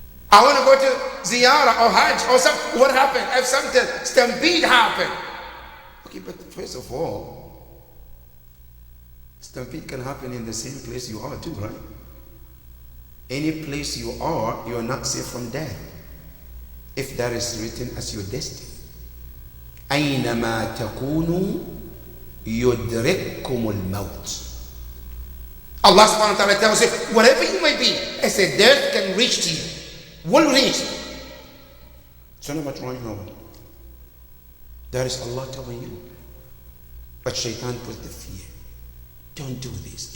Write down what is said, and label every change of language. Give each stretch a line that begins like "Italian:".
English: I want to go to ziyarah or hajj or something. What happened if something, stampede happened? Okay, but first of all, stampede can happen in the same place you are too, right? Any place you are not safe from death. If that is written as your destiny.
Arabic: أينما تكونوا يدرككم الموت.
English: Allah subhanahu wa ta'ala tells you, wherever you may be, as a death can reach to you, will reach. So not much wrong now. That is Allah telling you. But shaitan puts the fear. Don't do this.